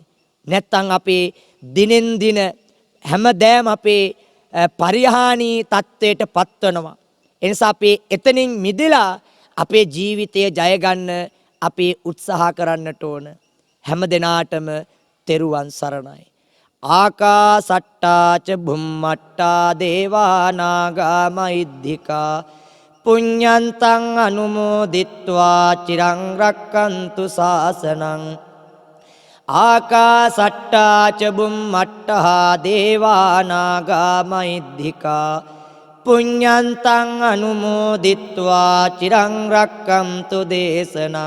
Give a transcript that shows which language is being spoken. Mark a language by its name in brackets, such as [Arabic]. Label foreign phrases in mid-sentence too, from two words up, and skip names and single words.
[Sinhala] නැත්තම් අපි දිනෙන් දින හැමදෑම අපේ පරිහානී තත්ත්වයට පත්වනවා. එනිසා අපි එතනින් මිදලා අපේ ජීවිතය ජය ගන්න අපි උත්සාහ කරන්නට ඕන. හැම දිනාටම තෙරුවන් සරණයි. [Pali] ආකාසට්ටා ච බුම්මට්ටා දේවා නාග මහිද්దికා පුඤ්ඤන්තං අනුමෝදිත්වා චිරං රක්칸තු ශාසනං. ආකාසට්ටා ච බුම්මට්ටා දේවා නාග මහිද්దికා පුඤ්ඤන්තං අනුමෝදිත්වා චිරං රක්칸තු දේශනං.